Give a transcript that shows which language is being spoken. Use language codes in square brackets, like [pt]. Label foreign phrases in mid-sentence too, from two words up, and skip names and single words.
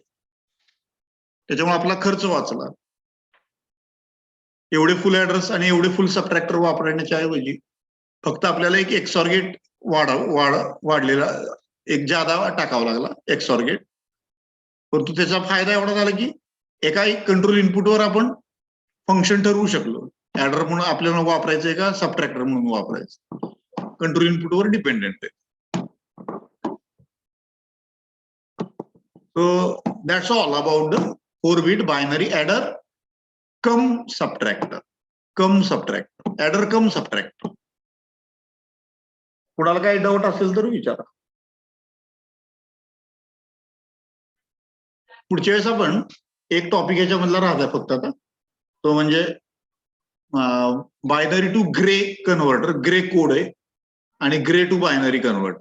[mr] त्याच्यामुळे आपला खर्च वाचला. एवढे [en] full adder [mr] आणि एवढे [en] full subtractor [mr] वापरण्याच्या ऐवजी फक्त आपल्याला एक [en] XOR gate [mr] वाढलेला एक जादा टाकावा लागला [en] XOR gate. [mr] परंतु त्याचा फायदा एवढा झाला की एका [en] control inputवर [mr] आपण फंक्शन ठरवू शकलो. ऍडर म्हणून आपल्याला वापरायचंय का सबट्रॅक्टर म्हणून वापरायचं, [en] control inputवर dependent [mr] आहे. [en] So that's all about the 4-bit binary adder cum subtractor. Adder cum subtractor. [mr] कुणाला काही डाऊट असेल तर विचारा. पुढच्या वेळेस आपण एक टॉपिक याच्यामधला राहता फक्त आता, तो म्हणजे [en] binary to gray converter. gray code [mr] आहे आणि [en] gray to binary converter.